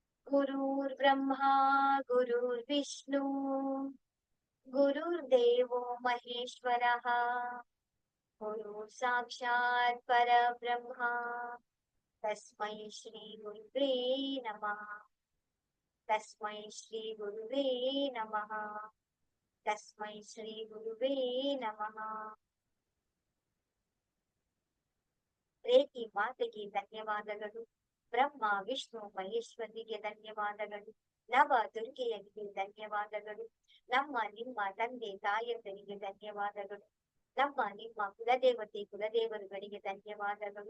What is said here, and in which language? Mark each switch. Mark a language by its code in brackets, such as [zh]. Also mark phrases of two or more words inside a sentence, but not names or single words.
[sa] गुरुर्ब्रह्मा गुरुर्विष्णु गुरुर्देवो महेश्वरः गुरु साक्षात् परब्रह्मा तस्मै श्री गुरुवे नमः। तस्मै श्री गुरुवे नमः। तस्मै श्री गुरुवे नमः। [kn] ರೇಖಿ ಮಾತೆಗೆ ಧನ್ಯವಾದಗಳು. ಬ್ರಹ್ಮ ವಿಷ್ಣು ಮಹೇಶ್ವರಿಗೆ ಧನ್ಯವಾದಗಳು. ನವ ದುರ್ಗೆಯರಿಗೆ ಧನ್ಯವಾದಗಳು. ನಮ್ಮ ನಿಮ್ಮ ತಂದೆ ತಾಯಂದರಿಗೆ ಧನ್ಯವಾದಗಳು. ನಮ್ಮ ನಿಮ್ಮ ಕುಲದೇವರುಗಳಿಗೆ ಧನ್ಯವಾದಗಳು.